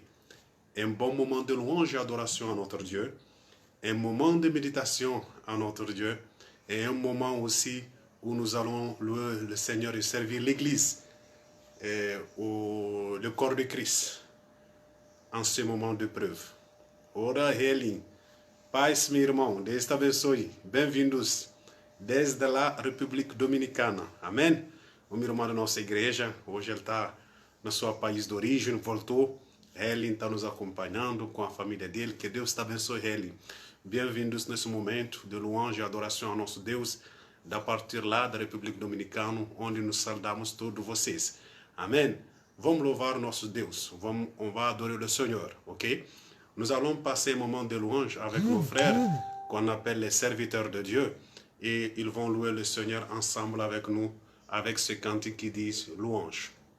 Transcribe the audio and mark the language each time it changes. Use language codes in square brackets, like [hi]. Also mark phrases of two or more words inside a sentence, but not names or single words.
[fr] Un bon moment de louange et adoration à notre Dieu, un moment de méditation à notre Dieu et un moment aussi où nous allons louer le Seigneur et servir l'Église et le corps de Christ en ce moment de preuve. [pt] Ora Helen, paz meu irmão, Deus te abençoe, bem-vindos desde a República Dominicana, amém? O meu irmão da nossa igreja, hoje ele está no seu país de origem, voltou. Helen está nos acompanhando com a família dele, que Deus te abençoe, Helen. Bem-vindos nesse momento de louange e adoração ao nosso Deus, da partir lá da República Dominicana, onde nos saudamos todos vocês. Amém? Vamos louvar nosso Deus, [fr] on va adorer le Seigneur, ok? Nous allons passer un moment de louange avec nos frères qu'on appelle les serviteurs de Dieu et ils vont louer le Seigneur ensemble avec nous, avec ce cantique qui dit louange.